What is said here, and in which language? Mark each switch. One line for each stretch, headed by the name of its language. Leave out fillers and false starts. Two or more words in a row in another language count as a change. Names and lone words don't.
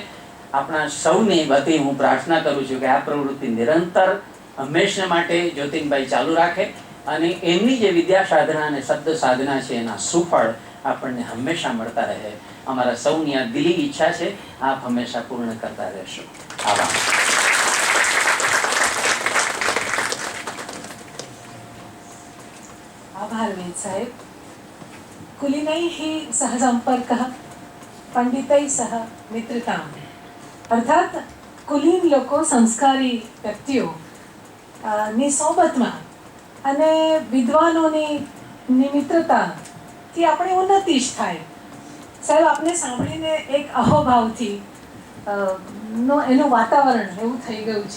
Gujarati: આપણા સૌની વતી હું પ્રાર્થના કરું છું કે આ પ્રવૃત્તિ નિરંતર હંમેશા માટે જ્યોતિનભાઈ ચાલુ રાખે અને એમની જે વિદ્યા સાધના અને શબ્દ સાધના છે એના સુફળ આપણને હંમેશા મળતા રહે. અમારા સૌની આ દિલી ઈચ્છા છે, આપ હંમેશા પૂર્ણ કરતા રહેશો. આભાર. આભાર વેદ સાહેબ.
Sanskrit: कुलीनैः सह संपर्कः पंडितैः सह मित्रता,
Gujarati: અર્થાત કુલીન લોકો સંસ્કારી વ્યક્તિઓ ની સોબતમાં અને વિદ્વાનોની મિત્રતા થી આપણી ઉન્નતિ જ થાય. સાહેબ, આપને સાંભળીને એક અહોભાવથી એનું વાતાવરણ એવું થઈ ગયું છે.